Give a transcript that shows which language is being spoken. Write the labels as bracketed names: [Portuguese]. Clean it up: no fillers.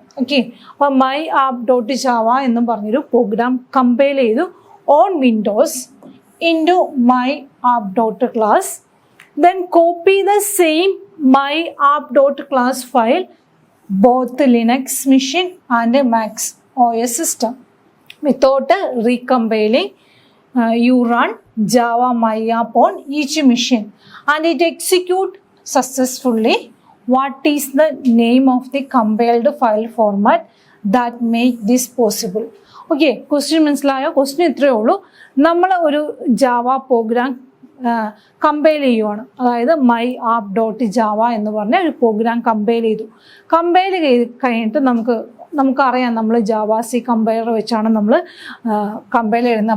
[English] okay, അപ്പോൾ my app dot Java [Malayalam] എന്ന് പറഞ്ഞൊരു [English] Program compile ചെയ്തു on Windows into my app dot class. Then copy the same my app dot class file both Linux machine and Mac OS system. Without recompiling, you run Java MyApp on each machine and it execute successfully. What is the name of the compiled file format that make this possible? [Malayalam] Okay, question മനസ്സിലായോ? Question ഇത്രയേ ഉള്ളൂ. നമ്മൾ ഒരു Java program compile ചെയ്യുവാണ്. അതായത് my app dot Java എന്ന് പറഞ്ഞ ഒരു പ്രോഗ്രാം കമ്പൈൽ ചെയ്തു. കമ്പൈൽ ചെയ്ത് കഴിഞ്ഞിട്ട് നമുക്കറിയാം നമ്മൾ ജാവാസി കമ്പൈലർ വെച്ചാണ് നമ്മൾ കമ്പൈൽ ചെയ്യുന്നത്.